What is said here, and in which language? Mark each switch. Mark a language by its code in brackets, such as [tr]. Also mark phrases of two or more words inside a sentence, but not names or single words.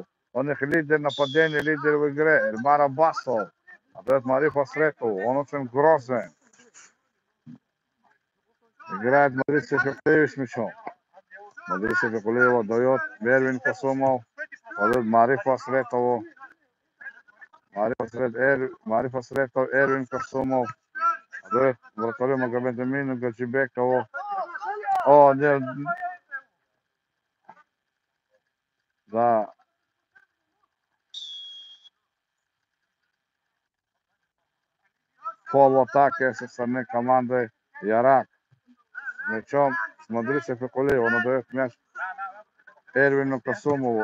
[ru] Он их лидер нападения, лидер в игре. Эльмар Аббасов. Отдает Мариф Асаретову. Он очень грозный. Играет Мадрид Сефирхулиев с мячом. Мадрид Сефирхулиев отдает Эрвин Касумов. Отдает Марифу Асаретову. Мариф Асаретов, Эрвин Касумов. Отдает вратарю Магомеду Амину Гаджибекову. О, нет. Да. Полуатаки со стороны команды Ярак. Мячом Мадрид Сефирхулиев. Он отдает мяч Эрвину Касумову.